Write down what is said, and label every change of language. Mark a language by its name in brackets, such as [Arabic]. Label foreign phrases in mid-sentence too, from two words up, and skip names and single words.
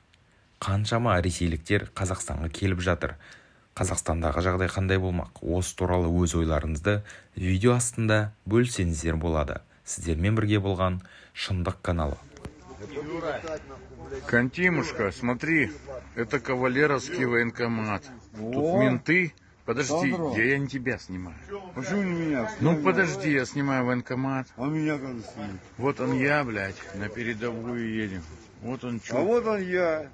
[Kazakh] Қаншама ресейліктер Қазақстанға келіп жатыр? Қазақстандағы жағдай қандай болмақ? Осы туралы өз ойларыңызды видео астында бөлсеңіздер болады. Сіздермен бірге болған Шындық каналы. [Russian] Кантимушка, смотри, это Кавалеровский военкомат. Тут менты. Подожди, я не тебя снимаю. Почему не меня? Ну подожди, я снимаю военкомат. А меня как снимать? Вот он я, блядь, на передовую едем. Вот он А чё. вот он я.